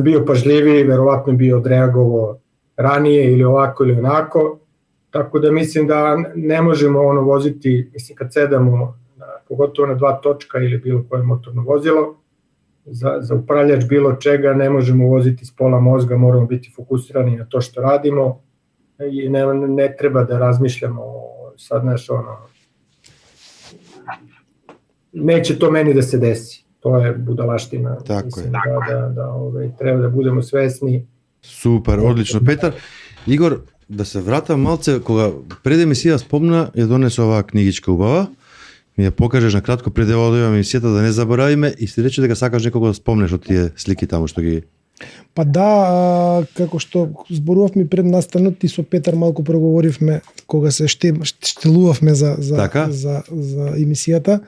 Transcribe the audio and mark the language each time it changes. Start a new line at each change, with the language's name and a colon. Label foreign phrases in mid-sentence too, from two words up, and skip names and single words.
Serbian: bio pažljiviji, verovatno bi odreagovao ranije ili ovako ili onako, tako da mislim da ne možemo voziti, mislim kad sedamo, pogotovo na 2 točka ili bilo koje motorno vozilo, za upravljač bilo čega ne možemo voziti s pola mozga, moramo biti fokusirani na to što radimo i ne treba da razmišljamo sad neće to meni da se desi. To je budalaština. Tako mislim je. Da treba da budemo svesni.
Macedonian: Супер, одлично. Петар, Игор, да се вратам малце, кога пред емисија спомна, ја донесе оваа книгичка убава, ми ја покажеш на кратко пред да одиме емисијата, да не заборавиме, и си рече дека сакаш некого да спомнеш од тие слики таму што ги... Па да, како што зборувавме пред настанот и со Петар малку проговоривме кога се штелувавме за емисијата.